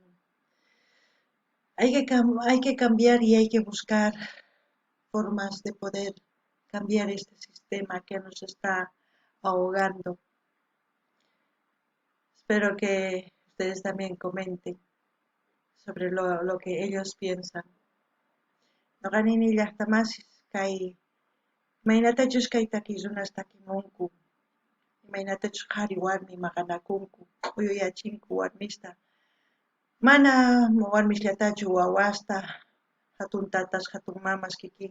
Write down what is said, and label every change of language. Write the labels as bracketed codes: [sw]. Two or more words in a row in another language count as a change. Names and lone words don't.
[es] Hay que cambiar y hay que buscar formas de poder cambiar este sistema que nos está ahogando. Espero que ustedes también comenten sobre lo que ellos piensan. [qu] No ganin llaqtamasis kay imaynatachus kay takirunas takimunku, imaynatachus qhari warmi maqanakunku, uyuyachinku warmista. Mana warmisllatachu wawasta, hatun tatas, hatun mamas kikin.